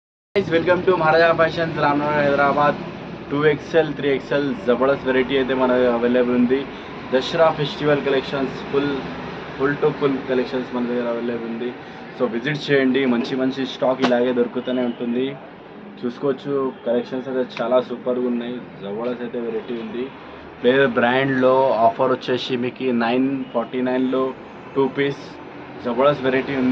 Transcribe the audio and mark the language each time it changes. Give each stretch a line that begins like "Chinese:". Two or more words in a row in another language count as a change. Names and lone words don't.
English: Guys welcome to Maharaja Fashions Ramnagar Hyderabad 2XL 3XL जबरदस्त वेరైటీ
Telugu: అయితే మన అవైలబుల్ ఉంది. దసరా
English: festival collections full to full collections
Telugu: మన దగ్గర అవైలబుల్ ఉంది.
English: so visit
Telugu: చేయండి. మంచి స్టాక్ ఇలాగే దొరుకుతూనే ఉంటుంది. చూసుకోవచ్చు కలెక్షన్స్ అయితే చాలా సూపర్గా ఉన్నాయి. జబర్దస్త్ అయితే వెరైటీ ఉంది. ప్లేయర్ బ్రాండ్లో ఆఫర్ వచ్చేసి మీకు 949లో 2 పీస్ జబర్దస్త్ వెరైటీ ఉంది.